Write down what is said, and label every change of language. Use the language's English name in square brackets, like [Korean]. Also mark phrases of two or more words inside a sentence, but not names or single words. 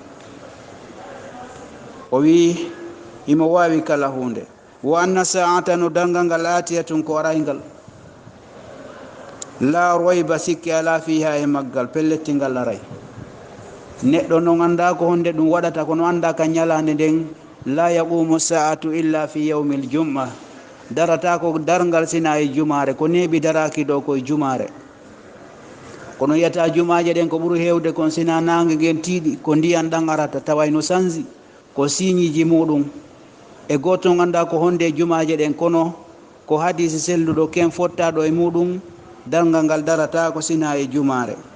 [Fula] o wi himo wawi kala hunde [Arabic] وأن الساعة [Fula] no dangal ngal atiyatun ko araygal [Arabic] لا ريب [Fula] sikki ala fiha e maggal pellettingal aray neɗɗo non anda ko honde ɗum waɗata kono anda ka ñalande nden [Arabic] لا تقوم الساعة إلا في يوم الجمعة [Fula] darata ko dargal sina e jumare ko neeɓi daraki ɗo koye jumare kono yiyata jumaje ɗen ko ɓuuri hewde kon sina nangue gen tiiɗi ko ndiyan ɗan arata taway no sanzi ko siñiji muɗum e goto ganda ko honde jumaje ɗen kono ko hadisi selluɗo ken fottaɗo e muɗum dargal ngal darata ko sina e jumare